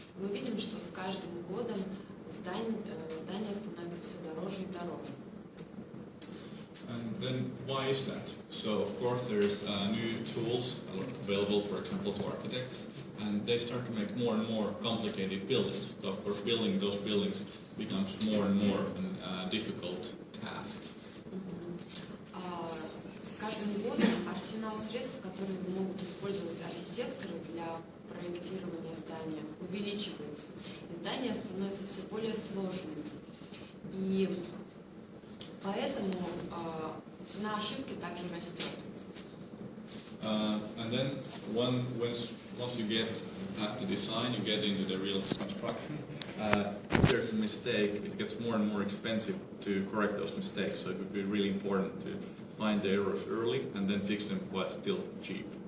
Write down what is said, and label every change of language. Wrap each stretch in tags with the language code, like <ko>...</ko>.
<ru>Мы видим, что с каждым годом здания становятся все дороже и дороже.</ru> <en>And then why is that? So of course there's new tools available, for example, to architects, and they start to make more and more complicated buildings. So of course building those buildings becomes more and more of a difficult task.</en> <ru>С каждым годом арсенал средств, которые могут использовать архитекторы, проектирования здания увеличивается, и здание становится все более сложным. И поэтому цена ошибки также растет.</ru> <en>And then once you get past the design, you get into the real construction. If there's a mistake, it gets more and more expensive to correct those mistakes. So it would be really important to find the errors early and then fix them while still cheap.</en>